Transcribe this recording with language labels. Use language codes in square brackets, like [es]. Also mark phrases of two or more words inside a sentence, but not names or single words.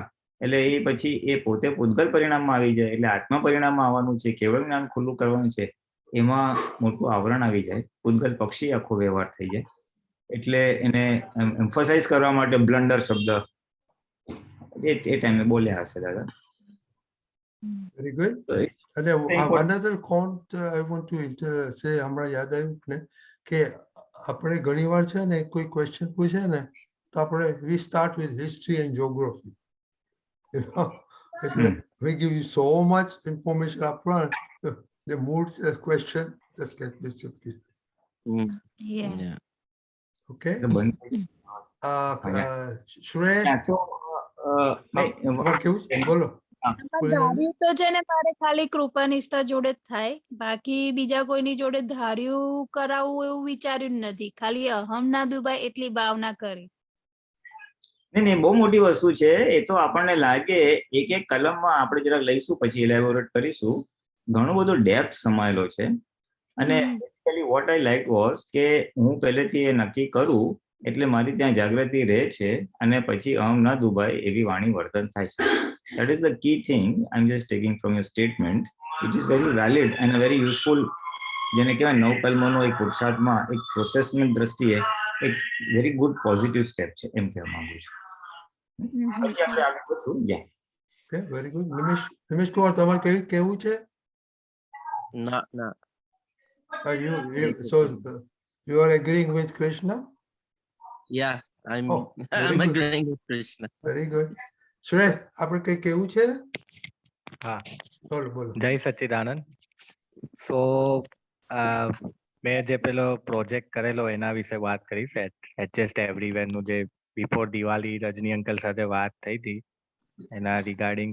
[gu] એટલે એ પછી એ પોતે પૂતગલ પરિણામમાં આવી જાય. એટલે આત્મા પરિણામમાં આવવાનું છે, કેવળ જ્ઞાન ખુલ્લું કરવાનું છે. એમાં મોટું આવરણ આવી જાય, પૂતગલ પક્ષી આખો વ્યવહાર થઈ જાય. એટલે એને એમ્ફસાઇઝ કરવા માટે બ્લન્ડર શબ્દ એ ટાઈમે બોલ્યા હશે દાદા. [en] Very good. અને another point I want to say, [gu] હમણાં યાદ આવ્યું ને કે આપણે ઘણીવાર છે ને કોઈ ક્વેશ્ચન પૂછે ને તો આપણે [en] we start with history and geography. You know, we give you so much information up front, the mood question just get disappeared. Yeah. Okay. Shreya, So, [gu] બોલો. ધાર્યું તો છે ને મારે ખાલી કૃપાનિષ્ઠા જોડે જ થાય, બાકી બીજા કોઈની જોડે ધાર્યું કરાવવું એવું વિચાર્યું જ નથી, ખાલી અહમ ના દુભાઈ એટલી ભાવના કરી. નહીં, બહુ મોટી વસ્તુ છે એ તો. આપણને લાગે એક એક કલમમાં આપણે જરાક લઈશું પછી એલેબોરેટ કરીશું, ઘણો બધો ડેપ્થ સમાયેલો છે. અને [en] basically what I like was [gu] કે હું પહેલેથી એ નક્કી કરું એટલે મારી ત્યાં જાગૃતિ રહે છે અને પછી અહમ ના દુભાય એવી વાણી વર્તન થાય છે. [en] That is the key thing I'm just taking from your statement, which is very valid and a very useful, [gu] જેને કહેવાય નવકલ્મનો એક પુરુષાર્થમાં એક પ્રોસેસની દ્રષ્ટિએ એક [en] very good positive step [gu] છે એમ કહેવા માંગુ છું. પછી આપણે આગળ વધશું. [en] Okay, very good. [gu] નિમેશ કુમાર, તમારે કેવું છે? ના. [en] You are agreeing with Krishna? Yeah, I'm Oh, very I'm good. agreeing with Krishna. Very good. [gu] સુરેશ, આપણે કઈ કેવું છે? હા, બોલો. જય સચ્ચિદાનંદ. સો મેં જે પેલો પ્રોજેક્ટ કરેલો એના વિશે વાત કરીશ. [en] adjust everywhere [gu] નું જે બિફોર દિવાળી રજની અંકલ સાથે વાત થઈ હતી એના રિગાર્ડિંગ.